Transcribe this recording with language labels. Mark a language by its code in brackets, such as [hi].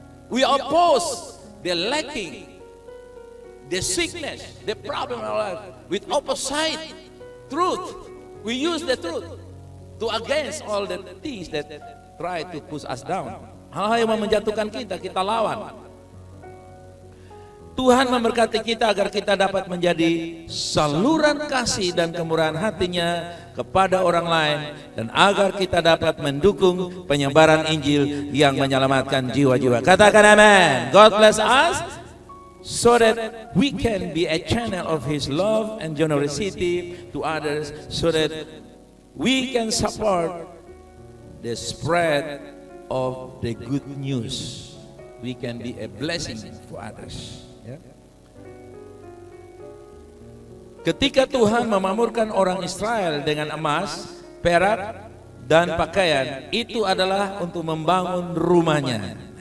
[en] We oppose the lacking, the sickness, the problem in our life with opposite truth. We use the truth to against all the things that try to push us down. [id] Hal-hal yang menjatuhkan kita, kita lawan. Tuhan memberkati kita agar kita dapat menjadi saluran kasih dan kemurahan hatinya kepada orang lain, dan agar kita dapat mendukung penyebaran Injil yang menyelamatkan jiwa-jiwa. Katakan amin. [en] God bless us so that we can be a channel of His love and generosity to others, so that we can support the spread of the good news. We can be a blessing for others. [id] Ya. Ketika Tuhan memakmurkan orang Israel dengan emas, perak, dan pakaian, itu adalah untuk membangun rumahnya.